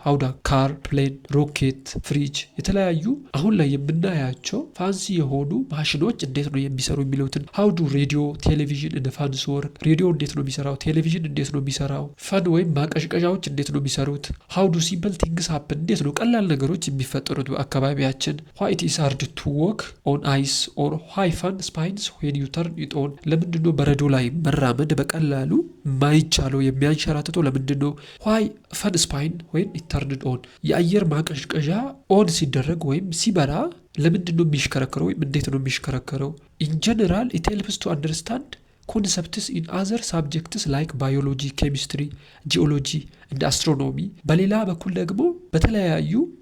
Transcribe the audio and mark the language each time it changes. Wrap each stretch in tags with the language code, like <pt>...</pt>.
<am>how do car፣ ፕሌን፣ ሮኬት፣ ፍሪጅ የተለያዩ አሁን ላይ የምናያቸው ፋንሲ የሆኑ ማሽኖች እንዴት ነው የሚሰሩ የሚሉትን how do ሬዲዮ፣ ቴሌቪዥን and fans work ሬዲዮ እንዴት ነው የሚሰራው? ቴሌቪዥን እንዴት ነው የሚሰራው? ፈን ወይም ማቀዥቀዣዎች እንዴት ነው የሚሰሩት? how do simple things happen እንዴት ነው ቀላል ነገሮች የሚፈጠሩት በአካባቢያችን?</am> <en>why it is hard to walk on ice or why fun spines when you turn it on ለምንድነው በረዶ ላይ መራመድ በቀላሉ ማይቻለው የሚያንሸራትተው ለምንድነው?</en> <am>why fun spine when it turned on የአየር ማቀዥቀዣ ኦን ሲደረግ ወይም ሲበራ ለምንድነው የሚሽከረከረው ወይም እንዴት ነው የሚሽከረከረው?</am> <en>in general it helps to understand concepts in other subjects like biology, chemistry, geology and astronomy በሌላ በኩል ደግሞ በተለያዩ</en>